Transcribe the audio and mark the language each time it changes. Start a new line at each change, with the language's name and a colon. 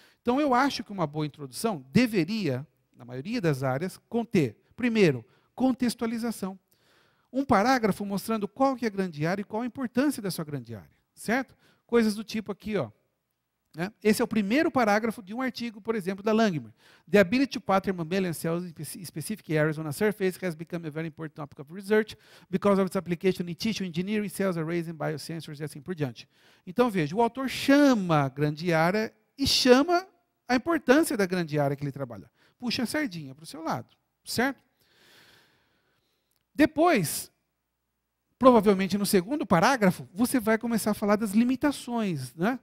Portuguese: Então eu acho que uma boa introdução deveria, na maioria das áreas, conter, primeiro, contextualização. Um parágrafo mostrando qual que é a grande área e qual a importância da sua grande área, certo? Coisas do tipo aqui, ó. Né? Esse é o primeiro parágrafo de um artigo, por exemplo, da Langmuir.
English: The ability to pattern mammalian cells in specific areas on a surface has become a very important topic of research because of its application in tissue engineering, cells arrays and biosensors
Portuguese: e assim por diante. Então, veja, o autor chama a grande área e chama a importância da grande área que ele trabalha. Puxa a sardinha para o seu lado, certo? Depois, provavelmente no segundo parágrafo, você vai começar a falar das limitações, né?